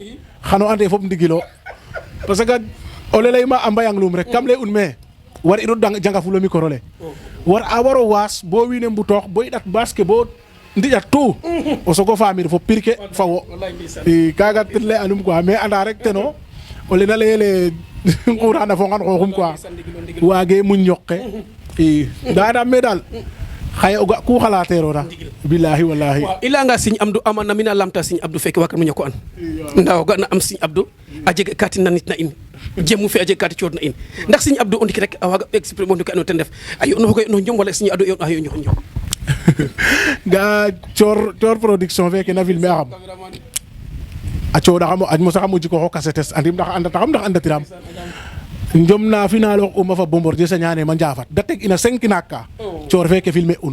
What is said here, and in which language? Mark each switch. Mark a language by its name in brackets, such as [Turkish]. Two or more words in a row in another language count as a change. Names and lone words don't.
[Serer] xano ande fop ndigilo [French] parce que [Serer] o le leyma a mbayang lum rek kam lay un me war iro janga fulo micro le war a waro waas bo wiin we mbutoox bo i ɗat baas ke bo ndiƴat tout o sogo faamir fo pir ke fa wo i kaaga ten lay anum quoi mais anda rek teno o le na layele nqurana fo ngan xooxum quoi waage muñ yoqe i nda andam me daal xaye o ga ku xalateerona [Arabic] bilahi wallahi [Serer] i layanga Serigne Abdou amana mina lamta Serigne Abdou feke waag mo ñako an nda o ga na am Serigne Abdou a jeg ka ti nanit na in jemu fe a jeg ka ti cood na in ndax Serigne Abdou o ndik rek a waaga exprimer no ke andoona ten def a yo'nooxoga yo'noox njom wala Serigne Abdou a yo'nooxa yo'noox njom ga coor production feke na filmer axam a cooɗaxam a mosaxam o jikooxo casettes andim ndax andataxam ndax andatiram njom na final ox uma fa Bombardier sañanema Ndiafat da teg ina 5 naak ka coor feke filmer un